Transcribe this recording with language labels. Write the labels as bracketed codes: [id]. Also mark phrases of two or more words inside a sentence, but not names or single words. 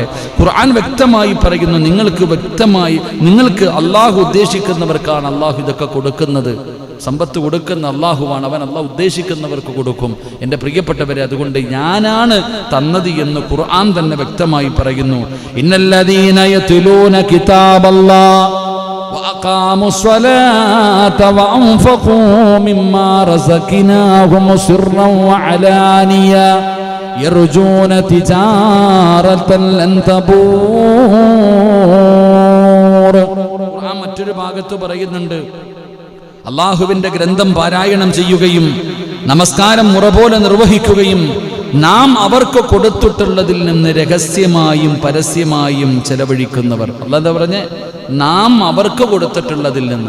[ml] ഖുർആൻ വ്യക്തമായി പറയുന്നു, നിങ്ങൾക്ക് അല്ലാഹു ഉദ്ദേശിക്കുന്നവർക്കാണ് അല്ലാഹു ഇതൊക്കെ കൊടുക്കുന്നത്. സമ്പത്ത് കൊടുക്കുന്ന അല്ലാഹുവാണ്. അവൻ അല്ലാഹു ഉദ്ദേശിക്കുന്നവർക്ക് കൊടുക്കും. എൻ്റെ പ്രിയപ്പെട്ടവരെ, അതുകൊണ്ട് ഞാനാണ് തന്നത് എന്ന് ഖുർആൻ തന്നെ വ്യക്തമായി പറയുന്നു. [ar] إن الذين يتلون كتاب الله وأقاموا الصلاة وأنفقوا مما رزقناهم سرا وعلانية يرجون تجارة لن تبور. [ml] ഖുർആൻ മറ്റൊരു ഭാഗത്ത് പറയുന്നുണ്ട്, അള്ളാഹുവിന്റെ ഗ്രന്ഥം പാരായണം ചെയ്യുകയും നമസ്കാരം മുറ പോലെ നിർവഹിക്കുകയും നാം അവർക്ക് കൊടുത്തിട്ടുള്ളതിൽ നിന്ന് രഹസ്യമായും പരസ്യമായും ചെലവഴിക്കുന്നവർ. അല്ലാഹ് എന്താ പറഞ്ഞേ? നാം അവർക്ക് കൊടുത്തിട്ടുള്ളതിൽ നിന്ന്.